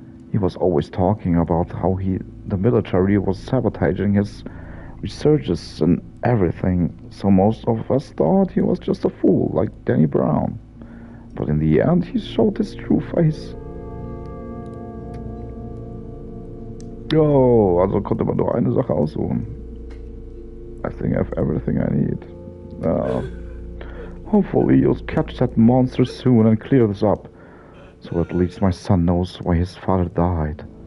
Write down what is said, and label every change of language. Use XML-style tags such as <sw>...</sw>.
<en>He was always talking about how the military was sabotaging his researches and everything, so most of us thought he was just a fool, like Danny Brown. But in the end, he showed his true face.</en> <de>Oh, also konnte man nur eine Sache aussuchen.</de> <en>I think I have everything I need. Hopefully you'll catch that monster soon and clear this up, so at least my son knows why his father died.</en>